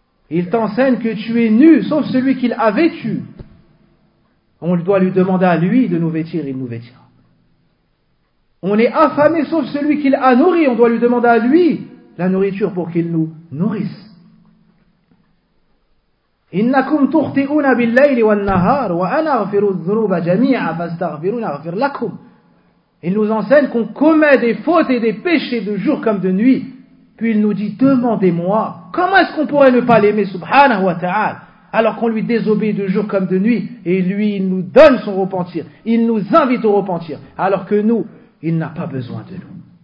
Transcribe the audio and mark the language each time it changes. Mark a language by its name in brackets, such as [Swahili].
[French] Il t'enseigne que tu es nu, sauf celui qu'il a vêtu. On doit lui demander à lui de nous vêtir, il nous vêtira. On est affamé, sauf celui qu'il a nourri. On doit lui demander à lui la nourriture pour qu'il nous nourrisse. [Arabic] إنكم تخطئون بالليل والنهار وأنا أغفر الذنوب جميعا فاستغفرون أغفر لكم. [French] Il nous enseigne qu'on commet des fautes et des péchés de jour comme de nuit. Puis il nous dit, demandez-moi, comment est-ce qu'on pourrait ne pas l'aimer, subhanahu wa ta'ala, alors qu'on lui désobéit de jour comme de nuit, et lui, il nous donne son repentir, il nous invite au repentir, alors que nous, il n'a pas besoin de nous.